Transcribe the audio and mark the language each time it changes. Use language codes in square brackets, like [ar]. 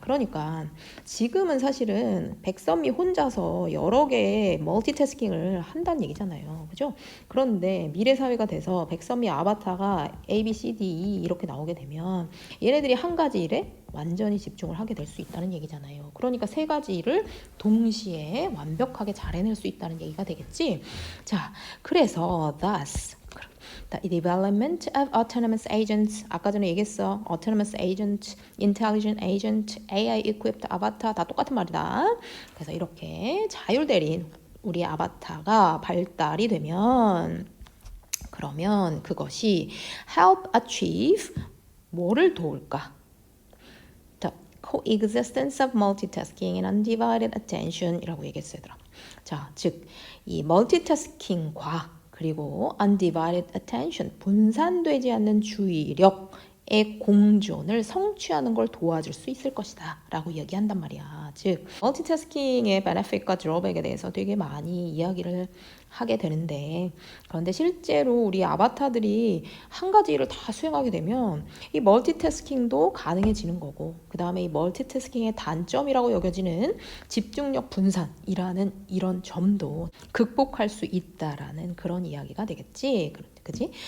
[ko] 그러니까 지금은 사실은 백선미 혼자서 여러 개의 멀티태스킹을 한다는 얘기잖아요. 그죠? 그런데 미래 사회가 돼서 백선미 아바타가 A, B, C, D, E 이렇게 나오게 되면 얘네들이 한 가지 일에 완전히 집중을 하게 될 수 있다는 얘기잖아요. 그러니까 세 가지 일을 동시에 완벽하게 잘 해낼 수 있다는 얘기가 되겠지. 자, 그래서 [en] thus the development of autonomous agents, [ko] 아까 전에 얘기했어. [en] autonomous agent, intelligent agent, AI equipped avatar [ko] 다 똑같은 말이다. 그래서 이렇게 자율대리인 우리 아바타가 발달이 되면, 그러면 그것이 [en] help achieve, [ko] 뭐를 도울까? [en] The coexistence of multitasking and undivided attention [ko] 이라고 얘기했어요, 얘들아. 자, 즉 이 멀티태스킹과 그리고 [en] undivided attention, [ko] 분산되지 않는 주의력의 공존을 성취하는 걸 도와줄 수 있을 것이다 라고 얘기한단 말이야. 즉 멀티태스킹의 베네핏과 드로백에 대해서 되게 많이 이야기를 하게 되는데, 그런데 실제로 우리 아바타들이 한 가지 일을 다 수행하게 되면 이 멀티태스킹도 가능해지는 거고, 그 다음에 이 멀티태스킹의 단점이라고 여겨지는 집중력 분산이라는 이런 점도 극복할 수 있다라는 그런 이야기가 되겠지, 그지?